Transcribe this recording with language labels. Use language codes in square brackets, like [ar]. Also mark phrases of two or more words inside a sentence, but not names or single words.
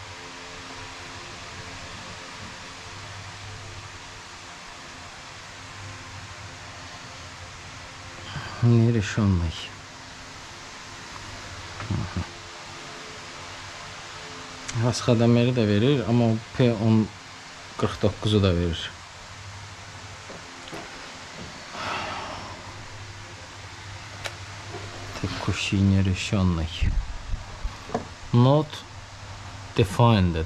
[ru] Решенный. [az] Rasxodamiri də verir, amma P1049'u da verir. [ru] Текущий нерешенный. [en] Not defined.